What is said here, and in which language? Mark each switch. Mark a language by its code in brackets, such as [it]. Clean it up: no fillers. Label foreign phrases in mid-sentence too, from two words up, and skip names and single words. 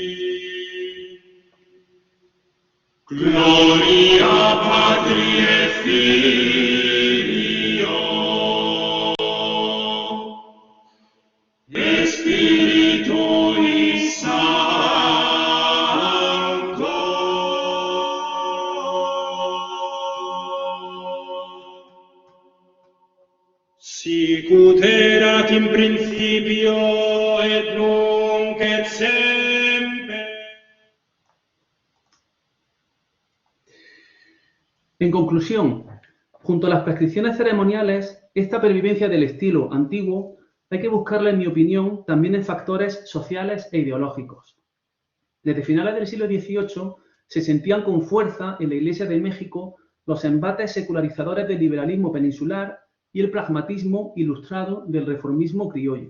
[la] Gloria Patri et Filio et Spiritui Sancto. Sic ut erat in principio et nunc et semper. [es] En conclusión, junto a las prescripciones ceremoniales, esta pervivencia del estilo antiguo hay que buscarla, en mi opinión, también en factores sociales e ideológicos. Desde finales del siglo XVIII se sentían con fuerza en la Iglesia de México los embates secularizadores del liberalismo peninsular y el pragmatismo ilustrado del reformismo criollo.